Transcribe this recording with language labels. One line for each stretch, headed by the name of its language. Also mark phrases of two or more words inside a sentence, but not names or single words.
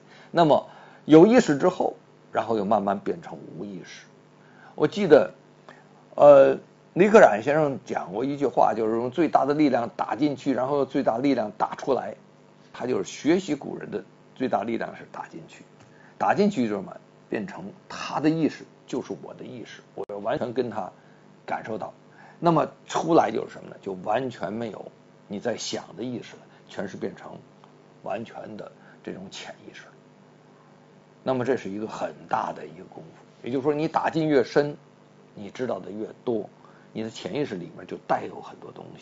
Chinese: 那麼有意識之後，然後又慢慢變成無意識。我記得李可染先生講過一句話，就是用最大的力量打進去，然後最大力量打出來。他就是學習古人的最大力量是打進去，打進去之後變成他的意識就是我的意識，我完全跟他感受到。那麼出來就是什麼呢？就完全沒有你在想的意識了，全是變成完全的這種潛意識。那麼這是一個很大的一個功夫，也就是說你打進越深，你知道的越多，你的潛意識裡面就带有很多东西。